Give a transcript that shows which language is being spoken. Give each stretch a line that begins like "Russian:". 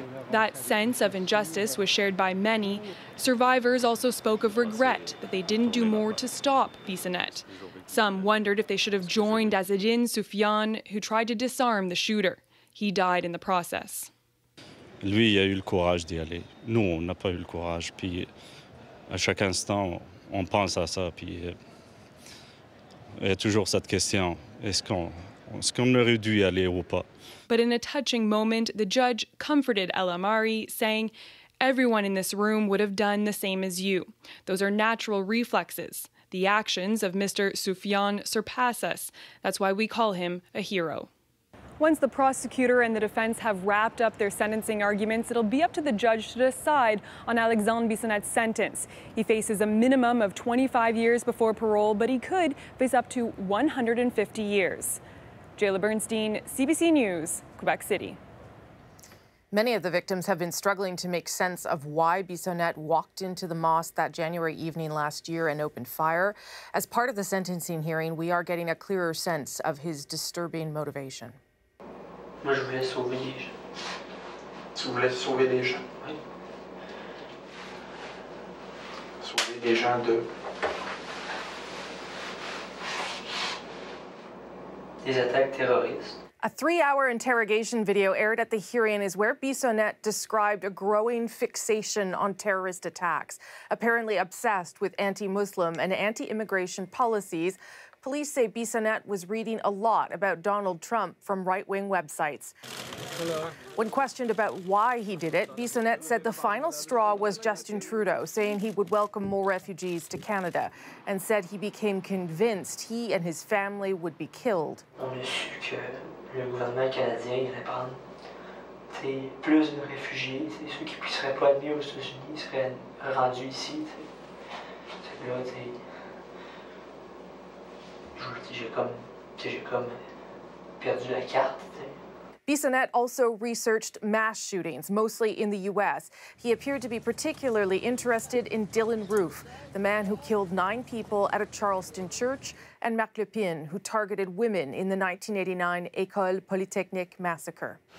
English: That sense of injustice was shared by many. Survivors also spoke of regret that they didn't do more to stop Bissonnette. Some wondered if they should have joined Azzedine Soufiane, who tried to disarm the shooter. He died in the process.
French: Lui, il a eu le courage d'y aller. Nous, on n'a pas eu le courage. Puis, à chaque instant, on pense à ça. Puis, il y a toujours cette question, est-ce qu'on aurait dû y aller ou pas?
English: But in a touching moment, the judge comforted El Amari, saying, "Everyone in this room would have done the same as you. Those are natural reflexes. The actions of Mr. Soufiane surpass us. That's why we call him a hero." Once the prosecutor and the defense have wrapped up their sentencing arguments, it'll be up to the judge to decide on Alexandre Bissonnet's sentence. He faces a minimum of 25 years before parole, but he could face up to 150 years. Jayla Bernstein, CBC News, Quebec City. Many of the victims have been struggling to make sense of why Bissonnet walked into the mosque that January evening last year and opened fire. As part of the sentencing hearing, we are getting a clearer sense of his disturbing motivation.
French: Moi, je voulais sauver des gens. Tu voulais sauver des gens, oui. Sauver des gens de... des attaques terroristes.
English: A 3-hour interrogation video aired at the hearing is where Bissonnet described a growing fixation on terrorist attacks, apparently obsessed with anti-Muslim and anti-immigration policies. Police say Bissonnet was reading a lot about Donald Trump from right-wing websites. Hello. When questioned about why he did it, Bissonnet said the final straw was Justin Trudeau, saying he would welcome more refugees to Canada, and said he became convinced he and his family would be killed.
French: On a su que le gouvernement canadien allait prendre plus de réfugiés, ceux qui ne seraient pas admis aux États-Unis seraient rendus ici. Là, j'ai comme perdu la carte.
English: Bissonnet also researched mass shootings, mostly in the U.S. He appeared to be particularly interested in Dylan Roof, the man who killed 9 people at a Charleston church, and Marc Lepine, who targeted women in the 1989 École Polytechnique massacre.